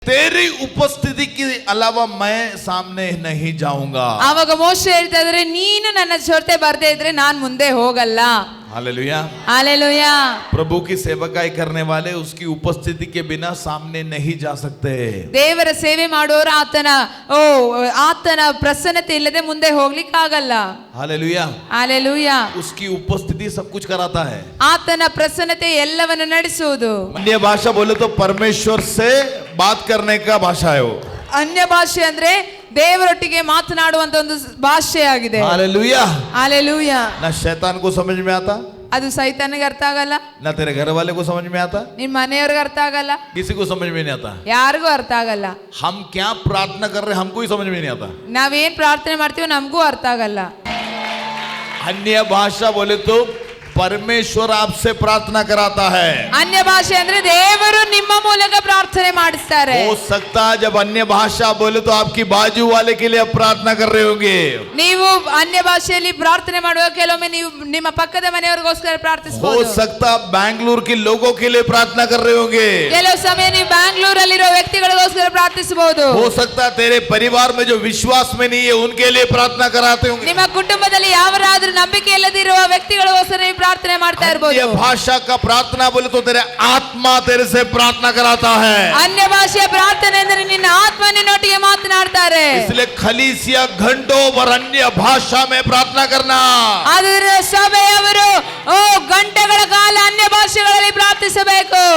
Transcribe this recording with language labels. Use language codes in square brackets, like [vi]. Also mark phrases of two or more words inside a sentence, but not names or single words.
[hi] तेरी उपस्थिति के अलावा मैं सामने नहीं जाऊंगा. [kn] ಆವಾಗ ಮೋಶೆ ಹೇಳ್ತಾ ಇದ್ರೆ, ನೀನು ನನ್ನ ಜೊತೆ ಬರ್ದೇ ಇದ್ರೆ ನಾನ್ ಮುಂದೆ ಹೋಗಲ್ಲ. [hi] हालेलुया. हालेलुया. प्रभु की सेवकाई करने वाले उसकी उपस्थिति के बिना सामने नहीं जा सकते. [kn] ದೇವರ ಸೇವೆ ಮಾಡೋರು ಆತನ ಪ್ರಸನ್ನತೆ ಇಲ್ಲದೆ ಮುಂದೆ ಹೋಗ್ಲಿಕ್ಕೆ ಆಗಲ್ಲ. [hi] हालेलुया. हालेलुया. उसकी उपस्थिति सब कुछ कराता है. [kn] ಆತನ ಪ್ರಸನ್ನತೆ ಎಲ್ಲವನ್ನು ನಡೆಸುವುದು. [hi] अन्य भाषा बोले तो परमेश्वर से बात करने का भाषा है वो. [kn] ಅನ್ಯ ಭಾಷೆ ಅಂದ್ರೆ ದೇವರೊಟ್ಟಿಗೆ ಮಾತನಾಡುವಂತ ಒಂದು ಭಾಷೆ ಆಗಿದೆ. [hi] हालेलुया. हालेलुया. ना शैतान को समझ में आता, [kn] ಅದು ಸೈತಾನಿಗೆ ಅರ್ಥ ಆಗಲ್ಲ, [hi] ना तेरे घर वाले को समझ में आता, [kn] ನಿಮ್ ಮನೆಯವ್ರಿಗೆ ಅರ್ಥ ಆಗಲ್ಲ, [hi] किसी को समझ में नहीं आता. [kn] ಯಾರಿಗೂ ಅರ್ಥ ಆಗಲ್ಲ. [hi] हम क्या प्रार्थना कर रहे हैं हमको ही समझ में नहीं आता. [kn] ನಾವೇನ್ ಪ್ರಾರ್ಥನೆ ಮಾಡ್ತೀವೋ ನಮಗೂ ಅರ್ಥ ಆಗಲ್ಲ. [hi] अन्य भाषा बोले तो परमेश्वर आपसे प्रार्थना कराता है. [kn] ಅನ್ಯ ಭಾಷೆ ಅಂದ್ರೆ ದೇವರು ನಿಮ್ಮ ಮೂಲಕ ಪ್ರಾರ್ಥನೆ ಮಾಡಿಸ್ತಾರೆ. [hi] हो सकता है जब अन्य भाषा बोले तो आपकी बाजू वाले के लिए आप प्रार्थना कर रहे होंगे. [kn] ನೀವು ಅನ್ಯ ಭಾಷೆಯಲ್ಲಿ ಪ್ರಾರ್ಥನೆ ಮಾಡುವಾಗ ಕೆಲವೊಮ್ಮೆ ನೀವು ನಿಮ್ಮ ಪಕ್ಕದ ಮನೆಯವರಿಗೋಸ್ಕರ [hi] हो [kn] ಪ್ರಾರ್ಥಿಸಬಹುದು. [hi] सकता है बैंगलोर के लोगों के लिए प्रार्थना कर रहे होंगे. [kn] ಕೆಲವು ಸಮಯ ನೀವು ಬ್ಯಾಂಗ್ಳೂರಲ್ಲಿರೋ ವ್ಯಕ್ತಿಗಳಿಗೋಸ್ಕರ ಪ್ರಾರ್ಥಿಸಬಹುದು. [hi] हो सकता है तेरे परिवार में जो विश्वास में नहीं है उनके लिए प्रार्थना कराते होंगे. [kn] ನಿಮ್ಮ ಕುಟುಂಬದಲ್ಲಿ ಯಾರಾದ್ರೂ ನಂಬಿಕೆ ಇಲ್ಲದಿರುವ ವ್ಯಕ್ತಿಗಳಿಗೋಸ್ಕರ ನೀವು ಪ್ರಾರ್ಥನೆ ಮಾಡ್ತಾ ಇರಬಹುದು. [hi] अन्य भाषा का प्रार्थना बोले तो तेरे आत्मा तेरे से प्रार्थना कराता है. [kn] ಅನ್ಯ ಭಾಷೆಯ ಪ್ರಾರ್ಥನೆ ಅಂದರೆ ನಿನ್ನ ಆತ್ಮ ನಿನ್ನೊಟ್ಟಿಗೆ ಮಾತನಾಡ್ತಾರೆ. [hi] इसलिए खलीसिया घंटों भर अन्य भाषा में प्रार्थना करना. [kn] ಆದರೆ ಸಭೆಯವರು ಗಂಟೆಗಳ ಕಾಲ ಅನ್ಯ ಭಾಷೆಗಳಲ್ಲಿ ಪ್ರಾರ್ಥಿಸಬೇಕು.